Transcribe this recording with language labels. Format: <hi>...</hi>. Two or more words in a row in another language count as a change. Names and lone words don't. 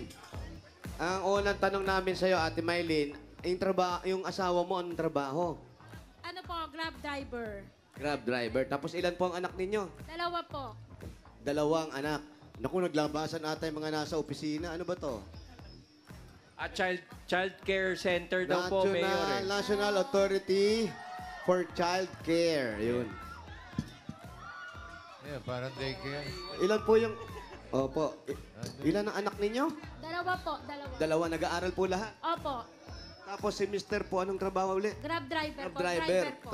<tl>Ang unang tanong namin sa'yo, Ate Maylin, yung asawa mo, anong trabaho? Ano po, Grab driver. Grab driver. Tapos ilan po ang anak ninyo? Dalawa po. 2 anak. Naku, naglabasan ata yung mga nasa opisina. Ano ba to? At</tl> <en>child care center</en> <tl>daw po, Mayor. National Authority for Child Care. Yun. Yeah, parang daycare. Ilan po yung... Opo. Ilan ang anak ninyo? Dalawa po, dalawa. 2. Nag-aaral po lahat. Opo. Tapos si Mr. po, anong trabaho ulit? Grab driver Grab po. driver. po.</tl>